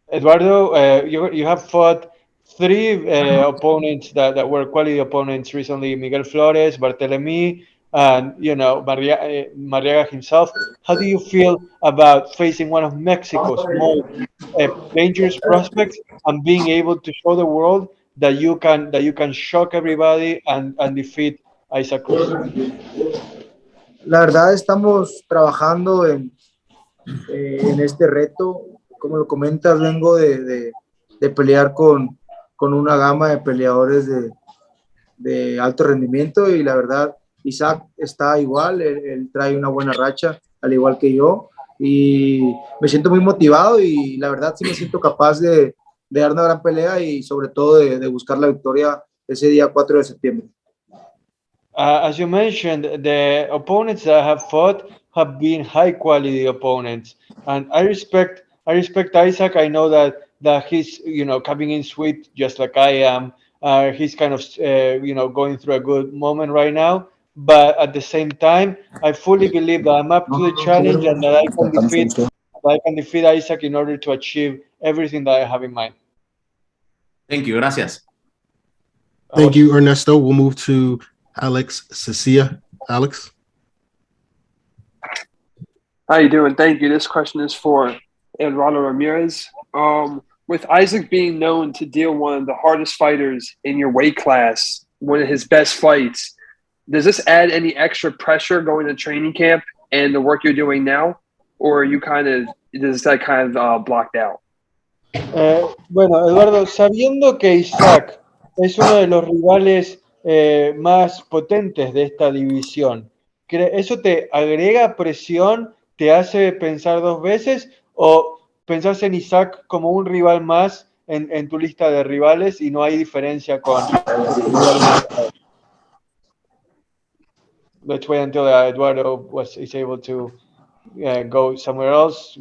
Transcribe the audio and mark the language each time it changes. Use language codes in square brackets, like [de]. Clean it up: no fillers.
[en] Eduardo, you have fought 3 opponents that were quality opponents recently: Miguel Flores, Barthelemy, and Marriaga himself. How do you feel about facing one of Mexico's most dangerous prospects and being able to show the world that you can shock everybody and defeat Isaac Cruz? [es] La verdad, estamos trabajando en este reto. Como lo comentas, vengo de pelear con una gama de peleadores de alto rendimiento, y la verdad, Isaac está igual. Él trae una buena racha, al igual que yo, y me siento muy motivado, y la verdad sí me siento capaz de dar una gran pelea, y sobre todo de buscar la victoria ese día 4 de septiembre. [en] As you mentioned, the opponents that have fought have been high quality opponents, and I respect Isaac. I know that he's coming in sweet just like I am. He's kind of going through a good moment right now, but at the same time, I fully believe that I'm up to the challenge and that I can defeat Isaac in order to achieve everything that I have in mind. Thank you. Gracias. Thank you, Ernesto. We'll move to Alex Cecilia. Alex? How you doing? Thank you. This question is for Eduardo Ramirez. With Isaac being known to deal one of the hardest fighters in your weight class, one of his best fights, does this add any extra pressure going to training camp and the work you're doing now? Or are you is that kind of blocked out? [es] Bueno, Eduardo, sabiendo que Isaac es uno de los rivales más potentes de esta división, ¿eso te agrega presión, te hace pensar 2 veces, o pensás en Isaac como un rival más en tu lista de rivales y no hay diferencia con tus rivales. [en] Let's wait until Eduardo is able to go somewhere else.